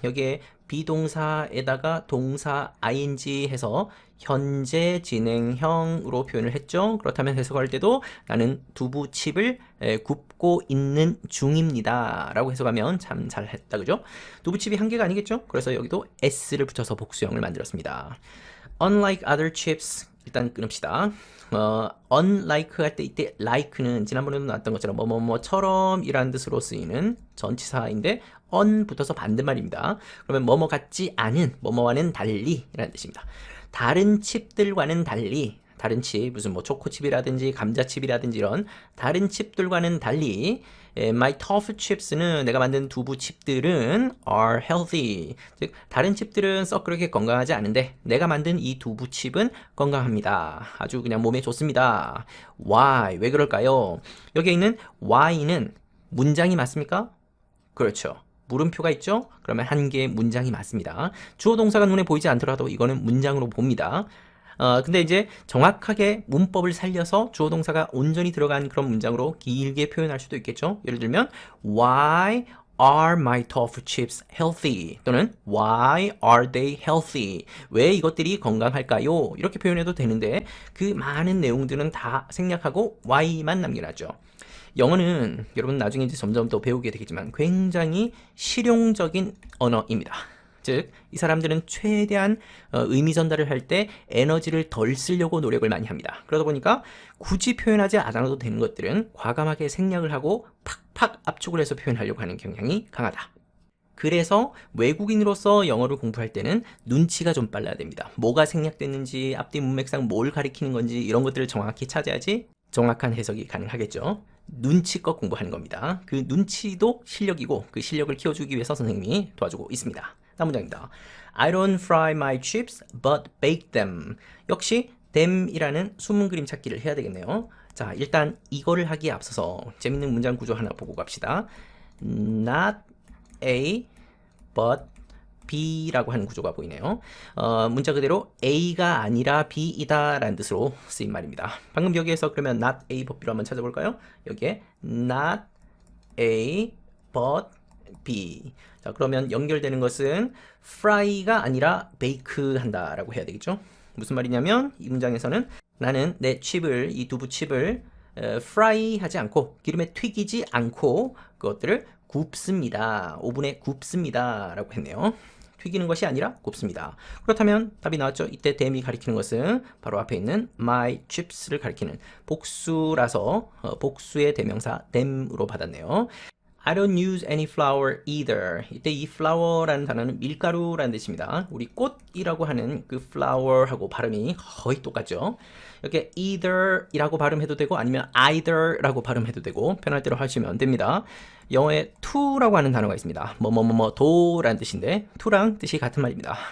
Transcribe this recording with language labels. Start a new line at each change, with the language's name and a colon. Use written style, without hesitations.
Korean: 여기에 비동사에다가 동사 ing 해서 현재 진행형으로 표현을 했죠. 그렇다면 해석할 때도 나는 두부칩을 굽고 있는 중입니다 라고 해석하면 참 잘했다, 그죠? 두부칩이 한 개가 아니겠죠? 그래서 여기도 s를 붙여서 복수형을 만들었습니다.
English: Unlike other chips,
Korean: 일단 끊읍시다. unlike 할 때 이때 like는 지난번에도 나왔던 것처럼 뭐뭐뭐처럼 이라는 뜻으로 쓰이는 전치사인데 on 붙어서 반대말입니다. 그러면 뭐뭐 같지 않은, 뭐뭐와는 달리 이라는 뜻입니다. 다른 칩들과는 달리, 다른 칩, 무슨 뭐 초코칩이라든지 감자칩이라든지 이런 다른 칩들과는 달리 my tofu chips는 내가 만든 두부 칩들은
English: are healthy.
Korean: 즉 다른 칩들은 썩 그렇게 건강하지 않은데 내가 만든 이 두부 칩은 건강합니다. 아주 그냥 몸에 좋습니다.
English: Why?
Korean: 왜 그럴까요? 여기에 있는 why는 문장이 맞습니까? 그렇죠. 물음표가 있죠? 그러면 한 개의 문장이 맞습니다. 주어 동사가 눈에 보이지 않더라도 이거는 문장으로 봅니다. 근데 이제 정확하게 문법을 살려서 주어 동사가 온전히 들어간 그런 문장으로 길게 표현할 수도 있겠죠.
English: 예를 들면 Why are my tofu chips healthy? 또는 Why are they healthy?
Korean: 왜 이것들이 건강할까요? 이렇게 표현해도 되는데 그 많은 내용들은 다 생략하고 Why만 남겨놨죠. 영어는 여러분 나중에 이제 점점 더 배우게 되겠지만 굉장히 실용적인 언어입니다. 즉, 이 사람들은 최대한 의미 전달을 할 때 에너지를 덜 쓰려고 노력을 많이 합니다. 그러다 보니까 굳이 표현하지 않아도 되는 것들은 과감하게 생략을 하고 팍팍 압축을 해서 표현하려고 하는 경향이 강하다. 그래서 외국인으로서 영어를 공부할 때는 눈치가 좀 빨라야 됩니다. 뭐가 생략됐는지, 앞뒤 문맥상 뭘 가리키는 건지 이런 것들을 정확히 찾아야지 정확한 해석이 가능하겠죠. 눈치껏 공부하는 겁니다. 그 눈치도 실력이고 그 실력을 키워주기 위해서 선생님이 도와주고 있습니다. 다음 문장입니다.
English: I don't fry my chips but bake them.
Korean: 역시 them이라는 숨은 그림 찾기를 해야 되겠네요. 자, 일단 이거를 하기에 앞서서 재밌는 문장 구조 하나 보고 갑시다. Not A but B라고 하는 구조가 보이네요. 문자 그대로 A가 아니라 B이다 라는 뜻으로 쓰인 말입니다. 방금 여기에서 그러면 not A but B로 한번 찾아볼까요? 여기에 not A but B. 자, 그러면 연결되는 것은 fry가 아니라 bake 한다 라고 해야 되겠죠. 무슨 말이냐면 이 문장에서는 나는 내 칩을, 이 두부 칩을 fry 하지 않고 기름에 튀기지 않고 그것들을 굽습니다. 오븐에 굽습니다 라고 했네요. 튀기는 것이 아니라 굽습니다. 그렇다면 답이 나왔죠. 이때 them이 가리키는 것은 바로 앞에 있는 my chips를 가리키는 복수라서 복수의 대명사 them으로 받았네요.
English: I don't use any flour either.
Korean: 이때 이 flour라는 단어는 밀가루라는 뜻입니다. 우리 꽃이라고 하는 그 flour하고 발음이 거의 똑같죠. 이렇게 either이라고 발음해도 되고 아니면 either라고 발음해도 되고 편할 대로 하시면 됩니다. 영어에 to라고 하는 단어가 있습니다. 도라는 뜻인데 to랑 뜻이 같은 말입니다.